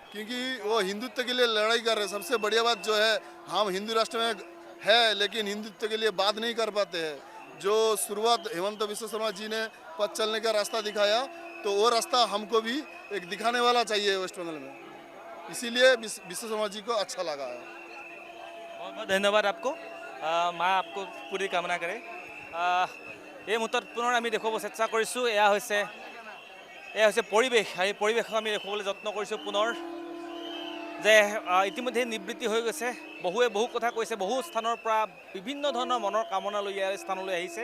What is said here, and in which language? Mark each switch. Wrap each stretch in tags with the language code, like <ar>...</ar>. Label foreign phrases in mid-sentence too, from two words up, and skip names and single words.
<hi>क्योंकि वो हिंदुत्व के लिए लड़ाई कर रहे हैं। सबसे बढ़िया बात जो है, हम हिंदू राष्ट्र में है लेकिन हिंदुत्व के लिए बात नहीं कर पाते हैं। जो शुरुआत हेमंत बिश्व शर्मा जी ने पथ चलने का रास्ता दिखाया, तो वो रास्ता हमको भी एक दिखाने वाला चाहिए वेस्ट बंगाल में, इसीलिए बिश्व शर्मा जी को अच्छा लगा है। बहुत बहुत धन्यवाद आपको। মা आपको पूरी कामना करे।</hi> <as>এই মুহূৰ্তত পুনৰ আমি দেখুৱাব চেষ্টা কৰিছোঁ, এয়া হৈছে পৰিৱেশ। এই পৰিৱেশক আমি দেখুৱাবলৈ যত্ন কৰিছোঁ পুনৰ, যে ইতিমধ্যে নিবৃত্তি হৈ গৈছে। বহুৱে বহু কথা কৈছে, বহু স্থানৰ পৰা বিভিন্ন ধৰণৰ মনৰ কামনা লৈ এই স্থানলৈ আহিছে।</as>